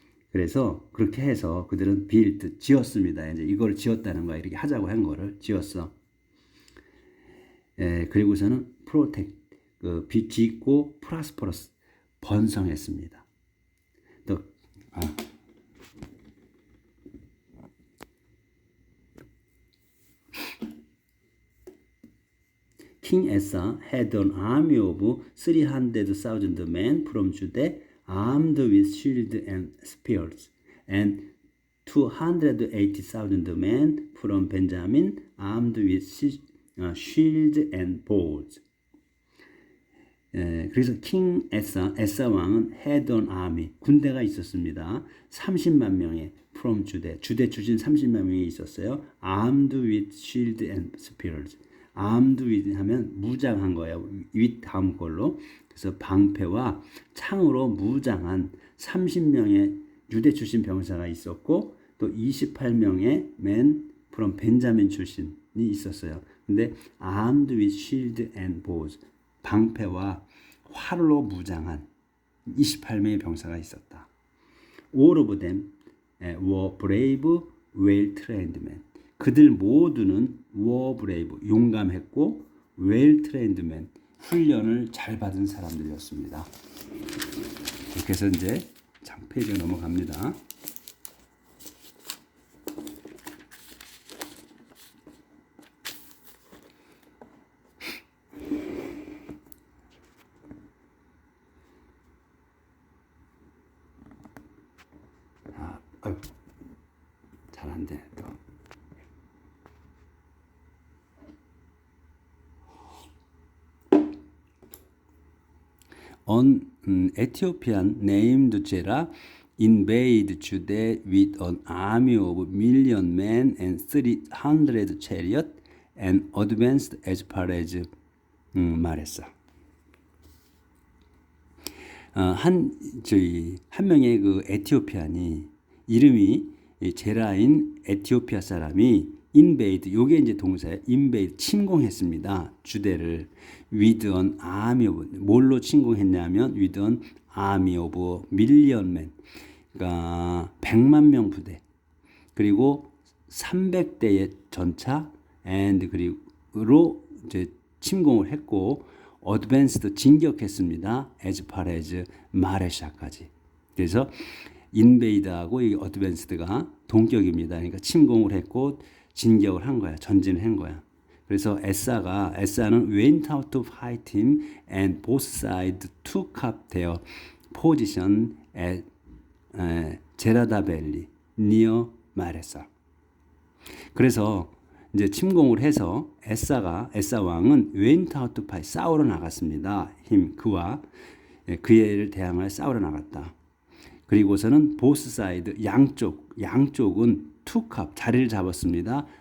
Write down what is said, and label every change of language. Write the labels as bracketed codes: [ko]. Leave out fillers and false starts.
[ko] 그래서 그렇게 해서 그들은 built 지었습니다. 이제 이걸 지었다는 거야. 이렇게 하자고 한 거를 지었어. 그리고서는 [en] protect [ko] 짓고 [en] prosperous [ko] 번성했습니다. [en] 또 King Asa had an army of 300,000 men from Judah armed with shields and spears, and 280,000 men from Benjamin armed with shields and bows. [ko] 그래서 킹 에사 왕은 [en] had an army [ko] 군대가 있었습니다. 30만 명의 from 주대 출신 30만 명이 있었어요. [en] armed with shield and spears. [ko] armed with 하면 무장한 거예요. with 다음 걸로. 그래서 방패와 창으로 무장한 30명의 유대 출신 병사가 있었고 또 28명의 [en] men from [ko] 벤자민 출신이 있었어요. 근데 [en] armed with shield and bows [ko] 방패와 활로 무장한 28명의 병사가 있었다. [en] All of them were brave, well-trained men. [ko] 그들 모두는 [en] were brave, [ko] 용감했고 [en] well-trained men, [ko] 훈련을 잘 받은 사람들이었습니다. 이렇게 해서 이제 페이지가 넘어갑니다. 잘 안 돼. 또. [en] An Ethiopian named Zerah invaded Judah with an army of million men and 300 chariots and advanced as far as [ko] 말했어. 한 명의 그 에티오피안이 이름이 제라인 에티오피아 사람이 invade 요게 이제 동사예요. invade 침공했습니다. 주대를 with an army of 뭘로 침공했냐면 [en] with an army of million men [ko] 그러니까 100만 명 부대 그리고 300대의 전차 and 그리고 이제 침공을 했고 advanced 진격했습니다. [en] as far as 마레샤까지. [ko] 그래서 invade하고 이 advanced가 동격입니다. 그러니까 침공을 했고 진격을 한 거야. 전진을 한 거야. 그래서 에사는 [en] went out to fight him and both sides took up their position at 제라다 밸리 near 마레사. [ko] 그래서 이제 침공을 해서 에사 왕은 [en] went out to fight [ko] 싸우러 나갔습니다. 그와 그의 대항하여 싸우러 나갔다. 그리고서는 [en] both side [ko] 양쪽은 [en] took up [ko] 자리를 잡았습니다.